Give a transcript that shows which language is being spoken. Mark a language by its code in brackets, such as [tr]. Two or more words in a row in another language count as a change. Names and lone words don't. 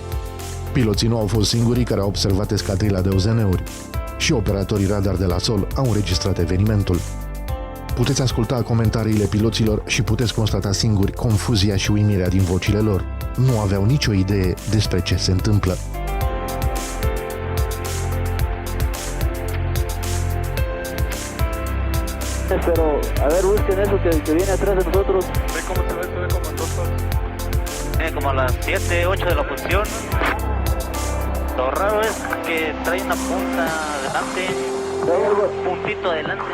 [ro] Piloții nu au fost singurii care au observat escadrila de OZN-uri. Și operatorii radar de la sol au înregistrat evenimentul. Puteți asculta comentariile piloților și puteți constata singuri confuzia și uimirea din vocile lor. Nu aveau nicio idee despre ce se întâmplă. [es] Pero, a ver, busquen eso que viene atrás de nosotros. ¿Ve cómo se ve como en 2 horas? Como a las 7, 8 de la posición. Lo raro es que trae una punta adelante, un puntito adelante.